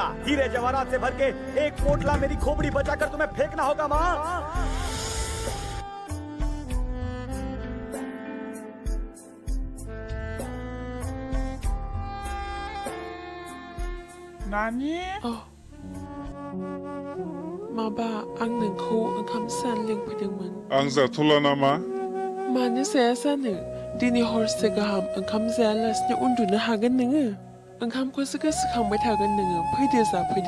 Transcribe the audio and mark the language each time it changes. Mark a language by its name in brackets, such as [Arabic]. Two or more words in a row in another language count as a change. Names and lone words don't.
[Hindi] हीरे जवाहरात से भर के एक पोटला मेरी खोपड़ी बचाकर तुम्हें फेंकना होगा माँ। [Bodo] नानी माबा आं नोंखौ ओंखाम सान लिंफैदोंमोन। आं जाथ'ला नामा? मानो जाया जानो? दिनै हरसे गाहाम ओंखाम जायालासिनो उन्दुनो हागोन नोङो? ओंखामखौसो गोसोखांबाय थागोन नोङो। फैदो जाफैदो।